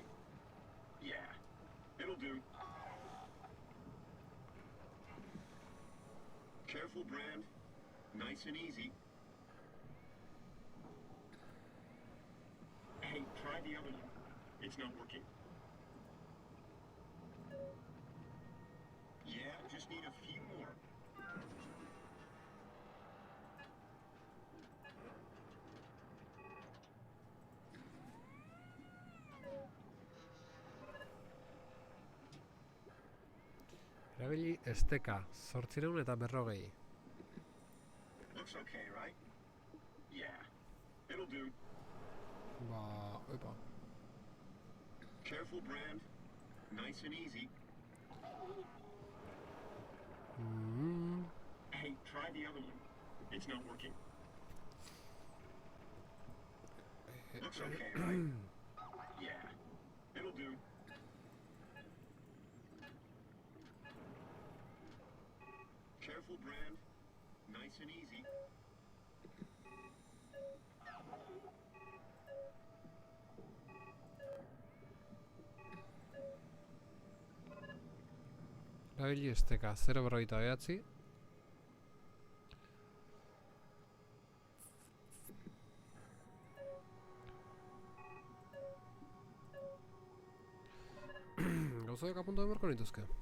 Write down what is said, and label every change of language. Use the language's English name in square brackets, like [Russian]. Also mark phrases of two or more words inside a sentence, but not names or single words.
[English] Yeah, it'll do. Careful, Brand. Nice and easy. Hey, try the other one. It's not working. Yeah, just need a few more. [Basque] Erabili esteka, 840. [English] Looks okay, right? Yeah, it'll do. [Basque] Ba, opa. [English] Careful, Brand. Nice and easy. Hey, try the other one. It's not working. Looks okay, right? Yeah, it'll do. Careful, Brand. Nice and easy. [Basque] Erabili esteka, 0,49. Gauzadak apuntu beharko nituzke.